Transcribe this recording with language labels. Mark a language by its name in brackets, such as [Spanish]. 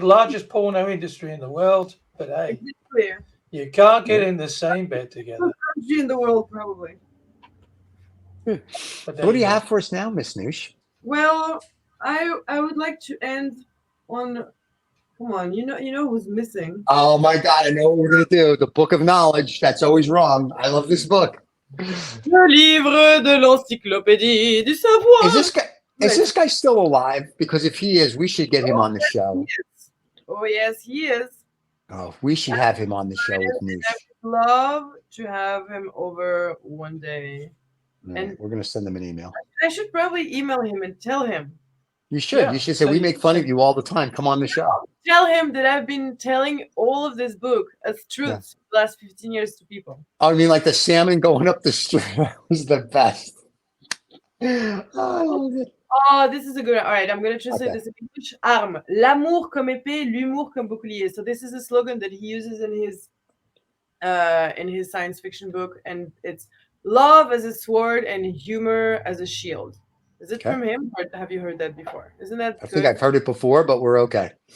[English] Largest porno industry in the world. But hey, you can't get in the same bed together. Country in the world, probably. But what do you have for us now, Miss Noosh? Well, I would like to end on. Come on, you know who's missing. Oh my God, I know what we're gonna do. The Book of Knowledge. That's always wrong. I love this book. [French] Le livre de l'encyclopédie du savoir. [English] Is this guy still alive? Because if he is, we should get him on the show. Oh yes, he is. Oh, we should have him on the show with Noosh. I would love to have him over one day. And we're gonna send him an email. I should probably email him and tell him. You should. Yeah. You should say, we make fun of you all the time. Come on the show. Tell him that I've been telling all of this book as truths for the last 15 years to people. Oh, I mean, like the salmon going up the street. That was the best. Oh, this is a good. All right, I'm going to translate this in English. [French] Arme, l'amour comme épée, l'humour comme bouclier. [English] So this is a slogan that he uses in his science fiction book, and it's love as a sword and humor as a shield. Is it from him, or have you heard that before? Isn't that I think I've heard it before, but we're okay.